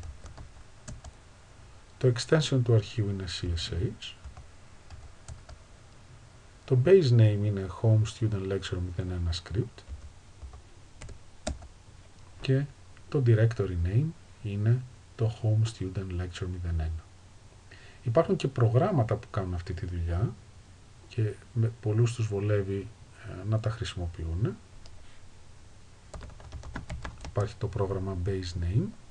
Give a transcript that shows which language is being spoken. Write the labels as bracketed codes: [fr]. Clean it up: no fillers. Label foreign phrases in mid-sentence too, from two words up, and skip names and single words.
[el] Το extension του αρχείου είναι CSH. Το [en] base name [el] είναι Home Student Lecture 01 script. Και το [en] directory name [el] είναι το Home Student Lecture 01. Υπάρχουν και προγράμματα που κάνουν αυτή τη δουλειά και πολλούς τους βολεύει να τα χρησιμοποιούν. Υπάρχει το πρόγραμμα [en] base name.